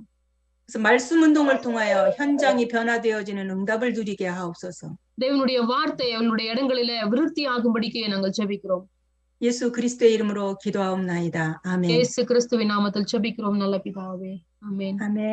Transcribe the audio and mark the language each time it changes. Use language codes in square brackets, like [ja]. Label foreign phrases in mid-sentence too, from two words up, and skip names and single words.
[ko] 그래서 말씀 운동을 통하여 현장이 변화되어지는 응답을 누리게 하옵소서. [ta] தேவனுடைய வார்த்தை அவங்களுடைய இடங்களிலே விருத்தியாகும்படிக்கு நாங்கள் ஜெபிக்கிறோம். [ko] 예수 그리스도의 이름으로 기도하옵나이다. 아멘. [ta] இயேசு கிறிஸ்துவின் நாமத்தில் ஜெபிக்கிறோம் நல்ல பிதாவே. ஆமென். [ko] 아멘.